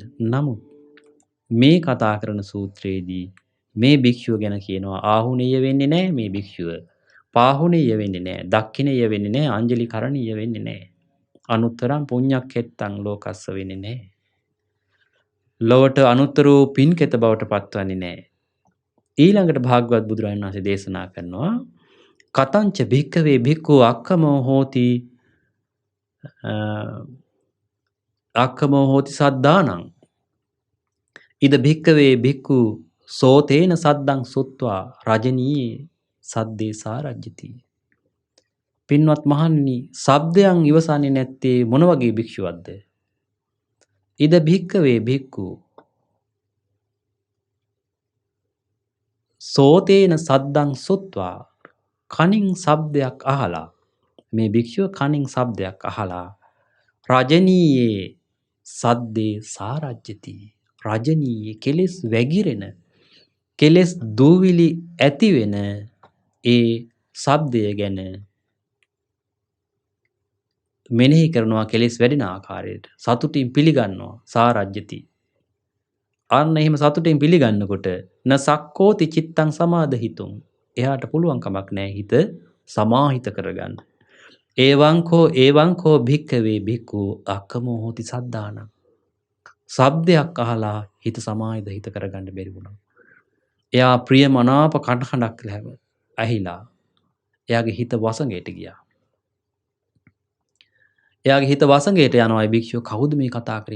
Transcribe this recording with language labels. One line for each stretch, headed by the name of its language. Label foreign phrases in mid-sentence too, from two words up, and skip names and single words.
Sinhala: නමුත් මේ කතා කරන සූත්‍රයේදී මේ භික්ෂුව ගැන කියනවා ආහුණිය වෙන්නේ නැහැ මේ භික්ෂුව. පාහුණිය වෙන්නේ නැහැ. දක්ඛිනිය වෙන්නේ නැහැ. අංජලි කරණීය වෙන්නේ නැහැ.
Pali: අනුත්තරං පුඤ්ඤක්ඛෙත්තං ලෝකස්ස
Sinhala: වෙන්නේ නැහැ. ලොවට අනුත්තර වූ පින්කෙත බවට පත්වන්නේ නැහැ. ඊළඟට භාග්‍යවත් බුදුරජාණන් වහන්සේ දේශනා කරනවා
Pali: කතංච භික්ඛවේ භික්ඛු අක්ඛමෝ හෝති අක්ඛමෝ හෝති සද්ධානං ඉද භික්ඛවේ භික්ඛු සෝතේන සද්දං සුත්වා රජනී සද්දේ සාරජ්‍යති.
Sinhala: පින්වත් මහණනි ශබ්දයන් ඉවසන්නේ නැත්තේ මොන වගේ භික්ෂුවක්ද?
Pali: ඉද භික්ඛවේ භික්ඛු සෝතේන සද්දං සුත්වා
Sinhala: කනින් ශබ්දයක් අහලා මේ භික්ෂුව කනින් ශබ්දයක් අහලා
Pali: රජනීයේ සද්දේ සාරජ්‍යති.
Sinhala: රජනීයේ කෙලෙස් වැగిරෙන කෙලෙස් දූවිලි ඇති වෙන ඒ ශබ්දය ගැන මෙනෙහි කරනවා කෙලෙස් වැඩෙන ආකාරයට සතුටින් පිළිගන්නවා සාරජ්‍යති. අන්න එහෙම සතුටින් පිළිගන්නකොට
Pali: න සක්කෝති චිත්තං සමාදහිතුම්
Sinhala: එයාට පුළුවන් කමක් නැහැ හිත සමාහිත කරගන්න.
Pali: ඒවංකෝ භික්ඛවේ භික්ඛු අක්ඛමෝ හෝති සද්ධානං.
Sinhala: ශබ්දයක් අහලා හිත සමාහිත කරගන්න බැරි වුණා. එයා ප්‍රිය මනාප කටහඬක් ඇහිලා එයාගේ හිත වසඟයට ගියා. එයාගේ හිත වසඟයට යනවා. ඒ භික්ෂුව කවුද මේ කතා කරේ?